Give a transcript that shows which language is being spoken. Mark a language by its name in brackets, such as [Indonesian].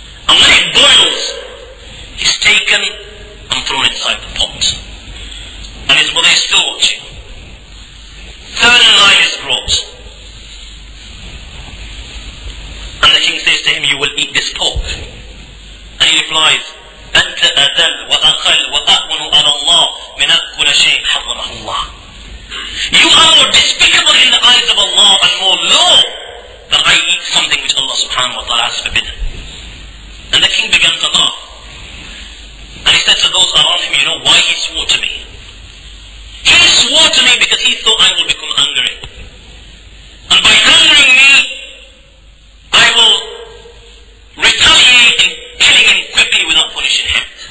[English] And when it boils, he's taken and thrown inside the pot. And his mother is still watching. Third in line is brought. And the king says to him, you will eat this pork. And he replies, [Arabic] أنت أذل وأقل وأهون على الله من أكل شيء حرمه الله. [English] You are more despicable in the eyes of Allah and more low than I eat something which Allah subhanahu wa ta'ala has forbidden. And the king began to laugh. And he said to those around him, you know why he swore to me? He swore to me because he thought I will become angry. And by angering me, I will retaliate in killing him quickly without punishing him.